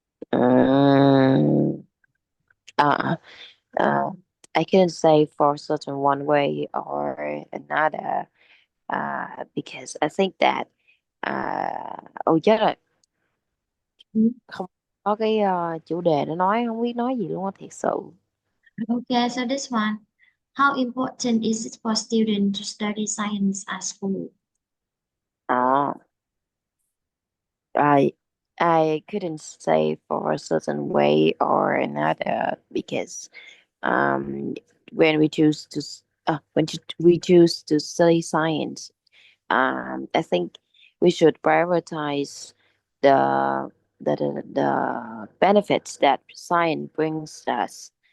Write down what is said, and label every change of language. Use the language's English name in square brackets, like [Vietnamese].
[English] Um, uh, uh, I couldn't say for certain one way or another, because I think that [Vietnamese] ôi chết rồi, [English] Mm. [Vietnamese] không có cái chủ đề để nói, không biết nói gì luôn á, thiệt sự. [English] Okay. So this one. How important is it for students to study science at school? [Vietnamese] Đó. [English] I couldn't say for a certain way or another because um, when we choose to we choose to study science, I think we should prioritize the the benefits that science brings us.